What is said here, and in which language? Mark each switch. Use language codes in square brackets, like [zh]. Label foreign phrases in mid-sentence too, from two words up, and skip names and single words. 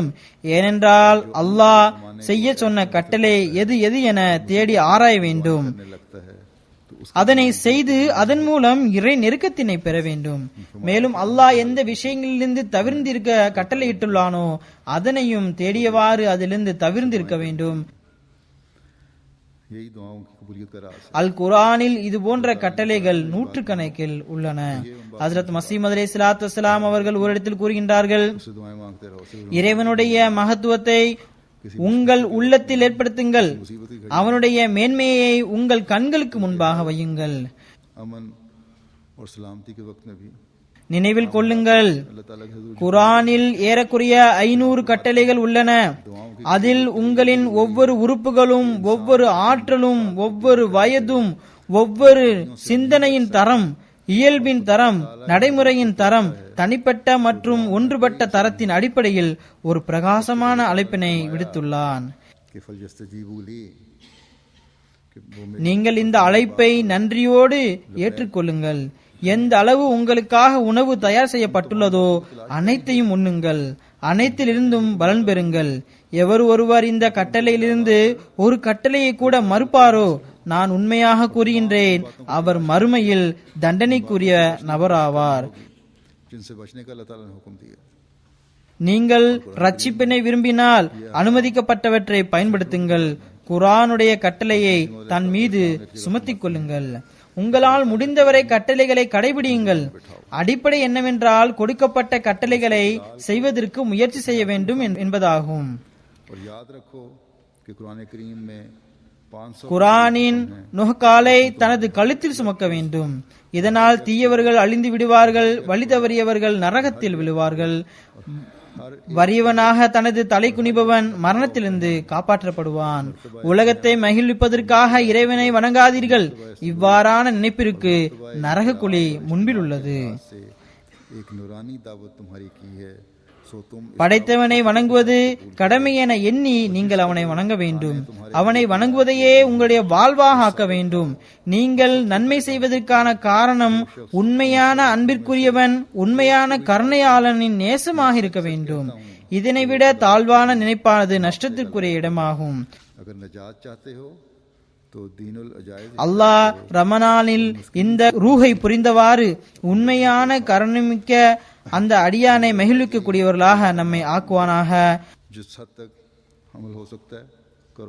[ta] ஏனென்றால் அல்லாஹ் செய்ய சொன்ன கட்டளை எது எது என தேடி ஆராய வேண்டும். அதனை செய்து அதன் மூலம் இறை நெருக்கத்தினை பெற வேண்டும். மேலும் அல்லாஹ் எந்த விஷயங்களிலிருந்து தவிர்ந்திருக்க கட்டளையிட்டுள்ளானோ அதனையும் தேடியவாறு அதிலிருந்து தவிர்ந்திருக்க வேண்டும். [ur] یہی دعاؤں کی قبولیت کا راز ہے. [ta] அல் குர்ஆனில் இது போன்ற கட்டளைகள் நூற்றுக்கணக்கில் உள்ளன. ஹஜ்ரத் மஸீஹ் [ar] عليه الصلاة والسلام [ta] அவர்கள் ஒரு இடத்தில் கூறுகின்றார்கள், [ur] اس سے دعائیں مانگتے رہو، اس سے [ta] இறைவனுடைய மகத்துவத்தை உங்கள் உள்ளத்தில் ஏற்படுத்துங்கள், அவனுடைய மேன்மையை உங்கள் கண்களுக்கு முன்பாக வையுங்கள். [ur] امن اور سلامتی کے وقت میں بھی [ta] நினைவில் கொள்ளுங்கள், [ur] اللہ تعالیٰ کے حضور [ta] குர்ஆனில் ஏறக்குறைய 500 கட்டளைகள் உள்ளன. அதில் உங்களின் ஒவ்வொரு உறுப்புகளும், ஒவ்வொரு ஆற்றலும், ஒவ்வொரு வயதும், ஒவ்வொரு சிந்தனையின் தரம், இயல்பின் தரம், நடைமுறையின் தரம், தனிப்பட்ட மற்றும் ஒன்றுபட்ட தரத்தின் அடிப்படையில் ஒரு பிரகாசமான அழைப்பினை விடுத்துள்ளான். [ur] کہ [ar] فليستجيبوا لي [ur] کہ وہ میرے [ta] நீங்கள் இந்த அழைப்பை நன்றியோடு ஏற்றுக்கொள்ளுங்கள். எந்த அளவு உங்களுக்காக உணவு தயார் செய்யப்பட்டுள்ளதோ அனைத்தையும் உண்ணுங்கள், அனைத்திலிருந்தும் பலன் பெறுங்கள். எவர் ஒருவர் இந்த கட்டளையிலிருந்து ஒரு கட்டளையை கூட மறுப்பாரோ, நான் உண்மையாக கூறுகின்றேன், அவர் மறுமையில் தண்டனைக்குரிய நபராவார். [ur] جن سے بچنے کا اللہ تعالیٰ نے حکم دیا. [ta] நீங்கள் ரட்சிப்பினை விரும்பினால் அனுமதிக்கப்பட்டவற்றை பயன்படுத்துங்கள். குர்ஆனுடைய கட்டளையை தன் மீது சுமத்திக் கொள்ளுங்கள். உங்களால் முடிந்தவரை கட்டளைகளை கடைபிடியுங்கள். அடிப்படை என்னவென்றால் கொடுக்கப்பட்ட கட்டளைகளை செய்வதற்கு முயற்சி செய்ய வேண்டும் என்பதாகும். [ur] اور یاد رکھو کہ قرآن کریم میں 500 [ta] குர்ஆனின் நுஹ்காலை தனது கழுத்தில் சுமக்க வேண்டும். இதனால் தீயவர்கள் அழிந்து விடுவார்கள், வழி தவறியவர்கள் நரகத்தில் விழுவார்கள். வறியவனாக தனது தலை குனிபவன் மரணத்திலிருந்து காப்பாற்றப்படுவான். உலகத்தை மகிழ்விப்பதற்காக இறைவனை வணங்காதீர்கள். இவ்வாறான நினைப்பிற்கு நரக குழி முன்பில் உள்ளது. [ur] سے ایک نورانی دعوت تمہاری کی ہے، سو تم [ta] படைத்தவனை வணங்குவது கடமை என எண்ணி நீங்கள் அவனை வணங்க வேண்டும். அவனை வணங்குவதையே உங்களுடைய வாழ்வாக ஆக்க வேண்டும். நீங்கள் நன்மை செய்வதற்கான காரணம் உண்மையான அன்பிற்குரியவன், உண்மையான கருணையாளனின் நேசமாக இருக்க வேண்டும். இதனை விட தாழ்வான நினைப்பானது நஷ்டத்திற்குரிய இடமாகும். [ur] اگر نجات چاہتے ہو تو [ar] دين العجائز [ta] அல்லாஹ் ரமணானில் இந்த ரூஹை புரிந்தவாறு உண்மையான கருணைமிக்க அந்த அடியானை மகிழ்விக்கக்கூடியவர்களாக நம்மை ஆக்குவானாக. [ur] جس حد تک عمل ہو سکتا ہے کرو,